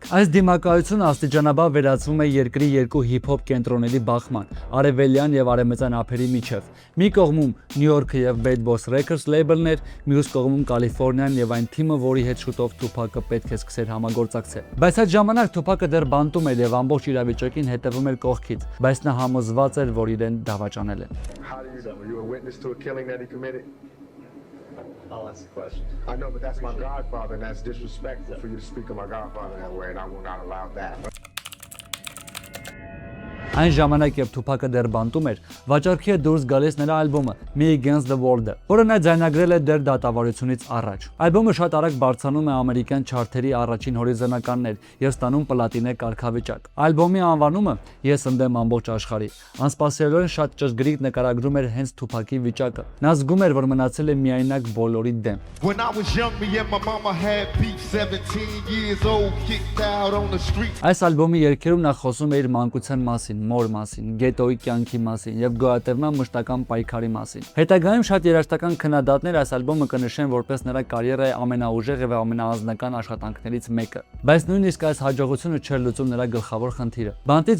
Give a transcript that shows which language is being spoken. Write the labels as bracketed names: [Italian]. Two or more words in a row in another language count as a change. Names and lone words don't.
[Armenian] Այս դիմակայությունը աստիճանաբար վերածվում է երկրի երկու հիփ-հոփ կենտրոնների բախման՝ արևելյան եւ արևմտյան ափերի միջև։ Մի կողմում Նյու Յորքը եւ Bad Boss Records label-ն էր, մյուս կողմում Կալիֆոռնիան եւ այն թիմը, որի հետ շուտով Թուպակը պետք է սկսեր համագործակցել։ Բայց այդ ժամանակ Թուպակը դեռ բանտում էր եւ ամբողջ իրավիճակին հետևում էր կողքից, բայց նա համոզված էր, որ իրեն դավաճանել են։ [English] How do you know? Were you a witness to a killing that he committed? I'll ask the question. I know, but that's my godfather, and that's disrespectful for you to speak of my godfather that way, and I will not allow that. [Armenian] Այն ժամանակ, երբ Թուպակը դեռ բանտում էր, վաճառքի է դուրս գալիս նրա ալբոմը Me Against the World-ը, որը նա ձայնագրել է դեռ դատավարությունից առաջ։ Ալբոմը շատ արագ բարձրանում է ամերիկյան չարթերի առաջին հորիզոնականներ եւ ստանում պլատինե կարգավիճակ։ Ալբոմի անվանումը Ես ընդեմ ամբողջ աշխարհի անսպասելիորեն շատ ճշգրիտ նկարագրում էր հենց Թուպակի վիճակը։ Նա զգում էր, որ մնացել է միայնակ բոլորի դեմ։ [English] When I was young, me and my mama had beef, 17 years old, kicked out on the street. [Armenian] Այս ալբոմի երգերում նա խոսում է իր մանկության մասին, մոր մասին, գետոյի կյանքի մասին եւ գոյատևման մշտական պայքարի մասին։ Հետագայում շատ երաժշտական քննադատներ այս ալբոմը կնշեն որպես նրա կարիերայի ամենաուժեղ եւ ամենաանձնական աշխատանքներից մեկը։ Բայց նույնիսկ այս հաջողությունը չէր լուծում նրա գլխավոր խնդիրը։ Բանտից